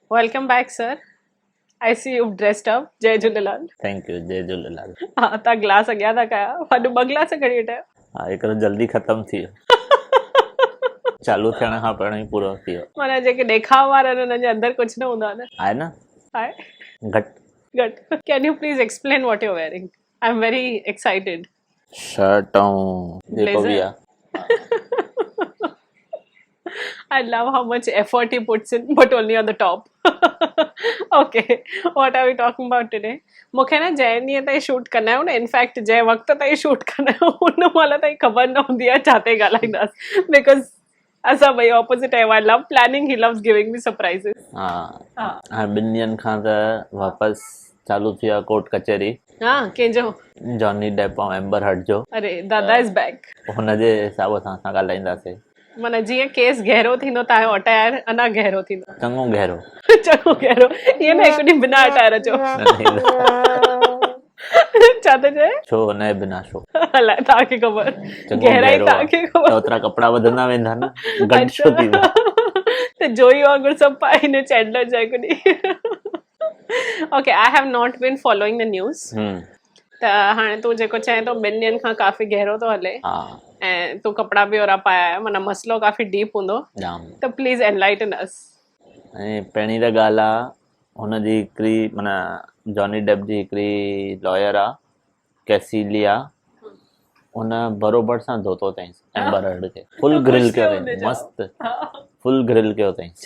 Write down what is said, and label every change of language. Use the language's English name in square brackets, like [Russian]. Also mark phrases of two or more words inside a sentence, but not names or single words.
[English] Welcome back, sir. I see you've dressed up. [Sindhi] जय झूलेलाल. [English] thank you [Sindhi] जय झूलेलाल। हाँ तव्हां गिलास अॻियां था कया वॾो ॿ गिलास खणी वेठा हा हिकिड़ो जल्दी ख़तमु थी वियो चालू थियण खां पहिरियों ई पूरो थी वियो। माना जेके ॾेखाव वारा आहिनि हुननि जे अंदरि कुझु न हूंदो आहे न. आहे न आहे घटि गुड. [English] Can you please explain what you're wearing? I'm very excited. [Sindhi] शर्ट ऐं जेको बि Blazer. आहे [English] I love how much effort he puts in, but only on the top. Okay, what are we talking about today? [Sindhi] मूंखे न जंहिं ॾींहं ताईं शूट कंदा आहियूं न इनफैक्ट जंहिं वक़्त ताईं शूट कंदा आहियूं उन महिल ताईं ख़बर न हूंदी आहे छा ते ॻाल्हाईंदासीं बिकॉज़ असां ॿई ऑपोज़िट आहियूं. [English] I love planning, he loves giving me surprises. [Sindhi] हा हा हाणे 2 ॾींहंनि खां त वापसि चालू थी आहे कोर्ट कचहरी हा कंहिंजो? जॉनी डेप ऐं एम्बर हर्ड जो। अरे दादा [English] is back. [Sindhi] हुनजे हिसाब सां असां ॻाल्हाईंदासीं। माना जीअं केस गहरो थींदो तव्हांजो अटायर अञा गहरो थींदो. चङो गहरो चङो गहरो. ईअं न हिकु ॾींहुं बिना अटायर जो. छा थो चए? छो हुनजे बिना छो अलाए तव्हांखे ख़बर. चङो गहराई गहरो तव्हांखे आहे ख़बर. त ओतिरा कपिड़ा वधंदा वेंदा न घटि छो थींदा। त जोई वांगुरु सभु पाए हिन चैंडलर जा हिकु ॾींहुं. [English] Okay I have not been following the news. [Sindhi] त हाणे तूं जेको चएं थो 2 ॾींहंनि खां काफ़ी गहरो थो हले हा ऐं तूं कपिड़ा बि ओहिड़ा पाया आहियो माना मसलो काफ़ी डीप हूंदो जाम। [English] त please enlighten us. [Sindhi] ऐं पहिरीं त ॻाल्हि आहे हुनजी हिकिड़ी माना जॉनी डेप जी हिकिड़ी लॉयर आहे कैसिलिया हुन बरोबर सां धोतो अथईंसि एम्बर हर्ड खे [English] full grill [Sindhi] कयो अथईं मस्तु [English] full grill [Sindhi] कयो अथईंसि।